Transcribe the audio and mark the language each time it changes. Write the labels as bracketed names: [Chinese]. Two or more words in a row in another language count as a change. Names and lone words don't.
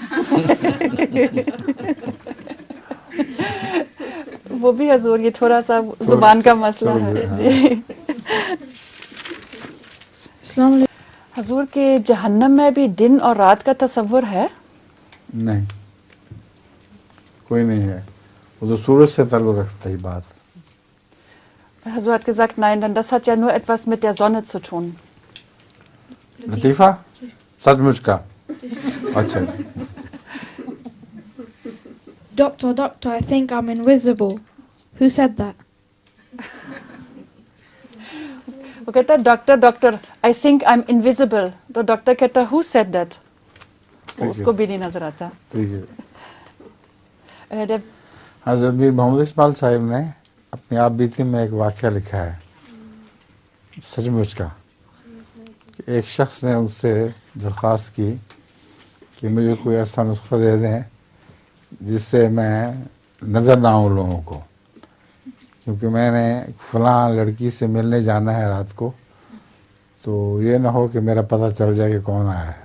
[Urdu] وہ بھی حضور یہ تھوڑا سا زبان کا مسئلہ ہے. جی السلام علیکم. حضور کے جہنم میں بھی دن اور رات کا تصور ہے؟ نہیں، کوئی نہیں ہے، وہ تو سورج سے تعلق رکھتا ہے بات. [German] Hazur hat gesagt, nein, denn das hat ja nur etwas mit der Sonne zu tun. [Urdu] لطیفہ سچ مچ کا؟ اچھا. [English] Doctor, I think I'm invisible. Who said that? [Urdu] وہ کہتا ہے ڈاکٹر [English] I think I'm invisible. [Urdu] تو ڈاکٹر کہتا ہے [English] who said that؟ [Urdu] اس کو بھی نہیں نظر آتا. ٹھیک ہے. حضرت میر محمد اقبال صاحب نے اپنی آپ بیتی میں ایک واقعہ لکھا ہے سچ مچ کا، کہ ایک شخص نے اس سے درخواست کی کہ مجھے کوئی ایسا نسخہ دے دیں جس سے میں نظر نہ آؤں لوگوں کو، کیونکہ میں نے فلاں لڑکی سے ملنے جانا ہے رات کو، تو یہ نہ ہو کہ میرا پتہ چل جائے کہ کون آیا ہے.